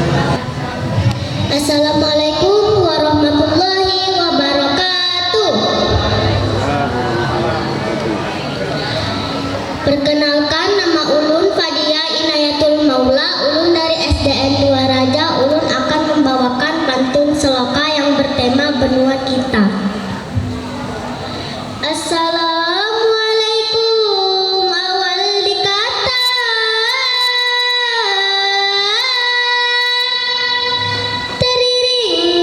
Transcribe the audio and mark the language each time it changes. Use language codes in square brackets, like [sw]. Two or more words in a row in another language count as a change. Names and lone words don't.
[ar] السلام عليكم ورحمة الله وبركاته. [id] Perkenalkan, nama ulun Fadia Inayatul Maula. Ulun dari SDN 2 Raja. Ulun akan membawakan pantun seloka yang bertema benua kita. Assalamualaikum awal dikata, teriring